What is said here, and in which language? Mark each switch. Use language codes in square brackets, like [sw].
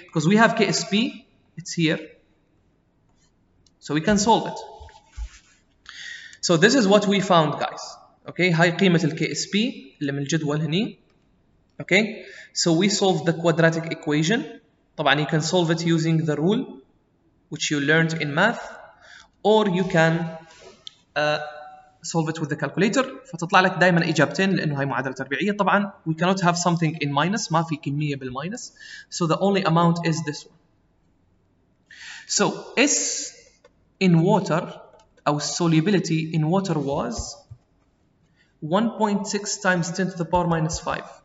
[en] Because we have KSP, it's here. So we can solve it. So this is what we found, guys. [ar] Okay, هاي قيمة ال KSP اللي من الجدول هني. [en] Okay, so we solved the quadratic equation. [ar] طبعا [en] you can solve it using the rule which you learned in math, or you can solve it with the calculator [ar] فتطلع لك دائما إجابتين لأنه هي معادلة تربيعية. طبعا [en] we cannot have something in minus, [ar] ما في كمية بالماينس, [en] so the only amount is this one. So S in water, our solubility in water was 1.6 times 10 to the power minus 5.